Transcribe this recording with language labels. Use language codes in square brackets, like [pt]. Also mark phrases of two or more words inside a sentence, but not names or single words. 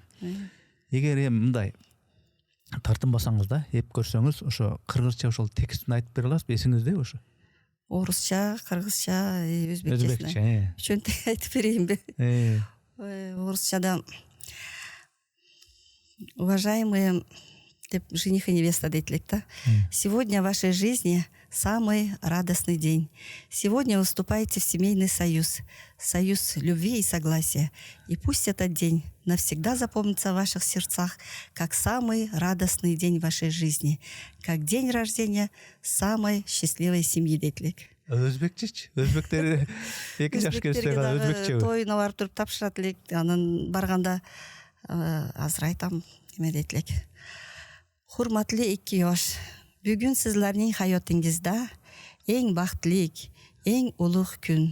[ky] Эгер эми мындай тартынбасаңыз да, эп көрсөңүз, ошо кыргызча ошол текстин айтып бере аласызбы, эсиңизде ошо? Орусча, кыргызча, өзбекче. Үчөntү айтып берейинби? Орусчада: уважаемые, деп [ru] жених и невеста [ky] дейт элек да. [ru] Сегодня в вашей жизни самый радостный день. Сегодня вы вступаете в семейный союз, союз любви и согласия. И пусть этот день навсегда запомнится в ваших сердцах как самый радостный день вашей жизни, как день рождения самой счастливой семьи [ky] дейт элек. Өзбекчечи? Өзбектер 2 жаш келсе өзбекчеби? Тойуна барып туруп тапшырат элек. Анан барганда азыр айтам, эме дейт элек. Урматтуу 2 жаш, бүгүн сиздердин хаятыңызда эң бактылык, эң улуг күн.